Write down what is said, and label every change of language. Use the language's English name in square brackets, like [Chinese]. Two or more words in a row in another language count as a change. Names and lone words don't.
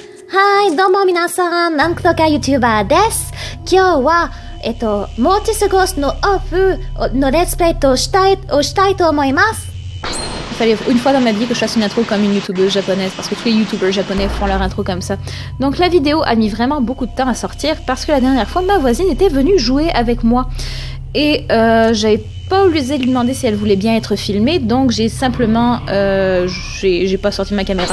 [Japanese] はい、どうも皆さん、なんとか YouTuber です。今日は、モーティスゴーストのオフのレッツプレイをしたいと思います。 [French] Il fallait une fois dans ma vie que je fasse une intro comme une youtubeuse japonaise parce que tous les youtubeurs japonais font leur intro comme ça. Donc la vidéo a mis vraiment beaucoup de temps à sortir parce que la dernière fois ma voisine était venue jouer avec moi et j'avais pas osé lui demander si elle voulait bien être filmée, donc j'ai simplement j'ai pas sorti ma caméra.